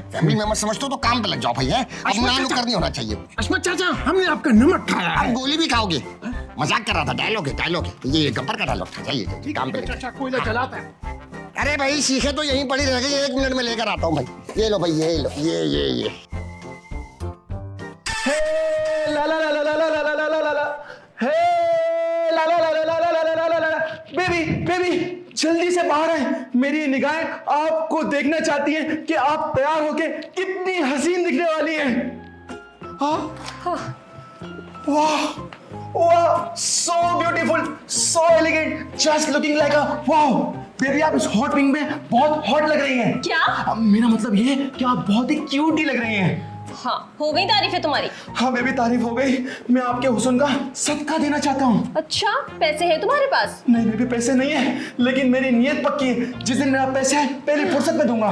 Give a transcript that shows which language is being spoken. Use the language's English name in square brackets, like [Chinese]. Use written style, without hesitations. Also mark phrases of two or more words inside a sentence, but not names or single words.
[English] family member [Hindi] समझते हो तो काम पे लग जाओ भाई। है अब ना नुक्कड़ नहीं होना चाहिए। हशमत चाचा, हमने आपका नमक खाया है। अब गोली भी खाओगे? मजाक कर रहा था, डायलॉग है। ये गब्बर का डायलॉग था। जाइए काम पे। चाचा कोयला जलाता है। अरे भाई सीखे तो यहीं पड़ी रह गई, 1 मिनट में लेकर आता हूँ भाई। ये लो भाई, ये लो, ये ला ला ला ला ला ला ला ला ला ला ला हे ला ला ला ला ला ला ला ला ला ला बेबी जल्दी से बाहर आए। मेरी निगाहें आपको देखना चाहती हैं कि आप तैयार होके कितनी हसीन दिखने वाली हैं। वाह वाह, [English] So beautiful, so elegant, just looking like a wow. [Hindi] बेबी आप इस [English] hot pink [Hindi] में बहुत हॉट लग रही हैं। क्या? मेरा मतलब ये है कि आप बहुत ही क्यूट ही लग रही हैं। हाँ, हो गई तारीफें तुम्हारी? हाँ बेबी, तारीफ हो गई। मैं आपके हुस्न का सदका देना चाहता हूँ। अच्छा, पैसे है तुम्हारे पास? नहीं बेबी, पैसे नहीं है, लेकिन मेरी नियत पक्की है। जिस दिन मेरा पैसा है पहले फुर्सत में दूंगा।